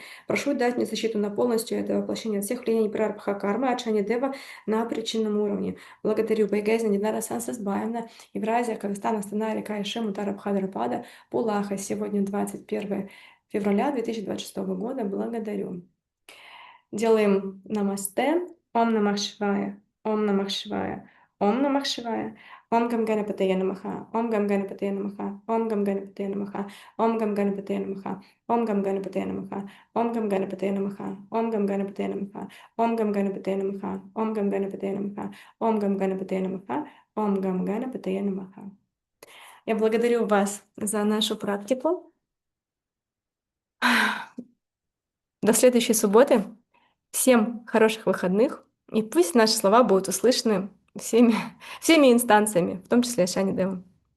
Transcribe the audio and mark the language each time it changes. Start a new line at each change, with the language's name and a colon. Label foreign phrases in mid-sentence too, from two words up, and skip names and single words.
Russian: Прошу дать мне защиту на полностью это воплощение от всех влияний прарабха кармы от Шани Дева на причинном уровне. Благодарю Байгазина Динара Сансас Баевна, Евразия, Казахстан, Астана, река Ишим, Утара Бхадрапада, Пулаха. Сегодня 21 февраля 2026 года. Благодарю. Делаем намасте.
Sanskrit: ॐ नमः शिवाय. ॐ नमः शिवाय। ॐ नमः शिवाय. ॐ गं गणपतये नमः। ॐ गं गणपतये नमः. ॐ गं गणपतये नमः। ॐ गं गणपतये नमः। ॐ गं गणपतये नमः. ॐ गं गणपतये नमः। ॐ गं गणपतये नमः। ॐ गं गणपतये नमः. ॐ गं गणपतये नमः। ॐ गं गणपतये नमः। ॐ गं गणपतये नमः.
Russian: Я благодарю вас за нашу практику. До следующей субботы. Всем хороших выходных. И пусть наши слова будут услышаны всеми инстанциями, в том числе Шани Девом.